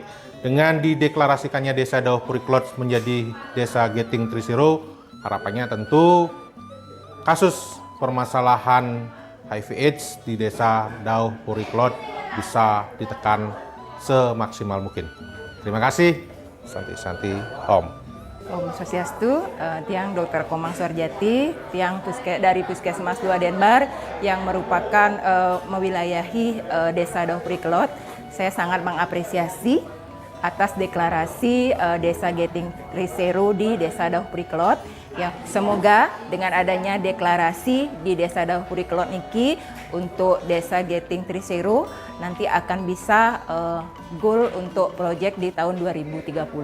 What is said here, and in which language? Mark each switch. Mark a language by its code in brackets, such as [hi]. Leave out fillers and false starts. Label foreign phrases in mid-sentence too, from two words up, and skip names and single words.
[id] Dengan dideklarasikannya Desa Dauk Periklot menjadi Desa Getting 3.0, harapannya tentu kasus permasalahan HIV/AIDS di Desa Dauk Periklot bisa ditekan semaksimal mungkin. Terima kasih. [ban] Santi Om. Om Swastiastu, [id] tiang Dr. Komang Suarjati, tiang dari Puskesmas 2 Denbar yang merupakan mewilayahi Desa Dauk Periklot. Saya sangat mengapresiasi atas deklarasi Desa Getting 3.0 di Desa Dauk Periklot. Ya, semoga dengan adanya deklarasi di Desa Dauk Periklot niki untuk Desa Getting 3.0 nanti akan bisa goal untuk proyek di tahun 2030.